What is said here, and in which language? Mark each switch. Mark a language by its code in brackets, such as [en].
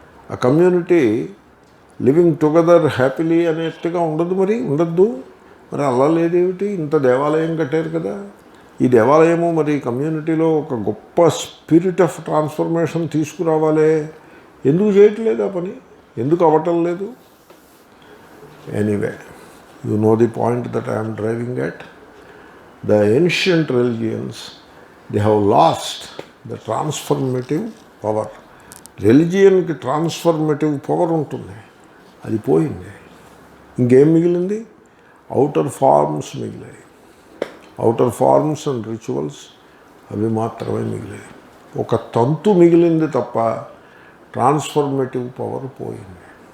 [te] ఆ [en] community living together happily [te] అనేట్టుగా ఉండదు. మరి ఉండద్దు. మరి అలా లేదేమిటి? ఇంత దేవాలయం కట్టారు కదా. ఈ దేవాలయము మరి కమ్యూనిటీలో ఒక గొప్ప [en] spirit of transformation [te] తీసుకురావాలే. ఎందుకు చేయట్లేదు ఆ పని? ఎందుకు అవ్వటం లేదు? [en] Anyway, you know the point that I am driving at. The ancient religions, they have lost the transformative power. [te] రిలిజియన్కి transformative power ఉంటుంది, అది పోయింది. ఇంకేం మిగిలింది? అవుటర్ ఫార్మ్స్ మిగిలాయి. [en] outer forms and rituals [te] అవి మాత్రమే మిగిలాయి. ఒక తంతు మిగిలింది తప్ప ట్రాన్స్ఫర్మేటివ్ పవర్ పోయింది.